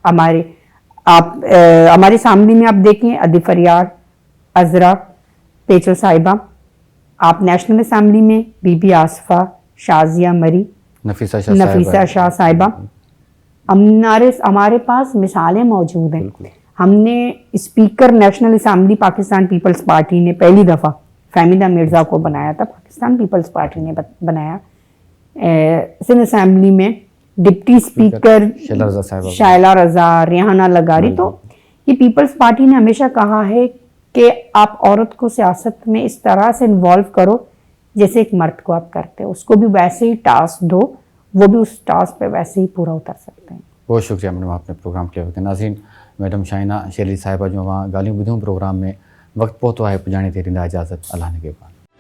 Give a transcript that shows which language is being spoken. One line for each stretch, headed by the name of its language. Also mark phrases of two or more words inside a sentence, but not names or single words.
Urdu: ہمارے سامنے میں آپ دیکھیں عطیہ فریال, عذرا پیچو صاحبہ, آپ نیشنل اسمبلی میں بی بی آصفہ, شازیہ مری, نفیسہ شاہ صاحبہ, ہمارے پاس مثالیں موجود ہیں. ہم نے اسپیکر نیشنل اسمبلی پاکستان پیپلز پارٹی نے پہلی دفعہ فہمیدہ مرزا کو بنایا تھا, پاکستان پیپلز پارٹی نے بنایا. سندھ اسمبلی میں
English: deputy speaker
Urdu: شائلہ رضا صاحبہ, शैला रज़ा, रेहाना लगारी। تو یہ پیپلز پارٹی نے ہمیشہ کہا ہے کہ آپ عورت کو سیاست میں اس طرح سے انوالو کرو جیسے ایک مرد کو آپ کرتے ہو، اس کو بھی ویسے ہی ٹاسک دو، وہ بھی اس ٹاسک پہ ویسے ہی پورا اتر سکتے ہیں. بہت شکریہ میڈم آپ نے پروگرام کے وقت.
Sindhi: नाज़रीन, मैडम शाइना शेरली साहिबा जो वहाँ ॻाल्हियूं ॿुधियूं प्रोग्राम में, वक़्तु पहुतो आहे पुॼाणे ते ॾींदा इजाज़त, अल्लाह ने के बाद।